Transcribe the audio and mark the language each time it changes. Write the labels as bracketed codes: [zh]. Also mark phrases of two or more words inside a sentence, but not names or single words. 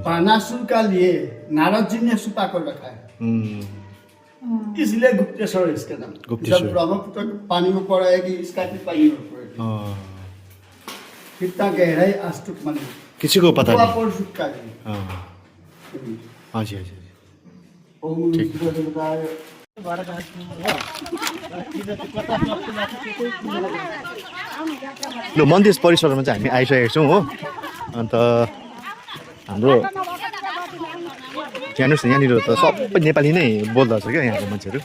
[hi] बानासुर का लिए नारद जी ने छुपा कर रखा है, इसलिए गुप्तेश्वर इसका नाम। जब ब्रह्मपुत्र पानी में पड़ा है कि इसका भी पानी में पड़ेगा। कितना गहराई आज तक मालूम किसी को पता नहीं। हाँ जी हाँ जी। [ne] ल मन्दिर परिसरमा चाहिँ हामी आइसकेको छौँ हो। अन्त हाम्रो हेर्नुहोस् न यहाँनिर त सबै नेपाली नै बोल्दछ क्या यहाँको मान्छेहरू।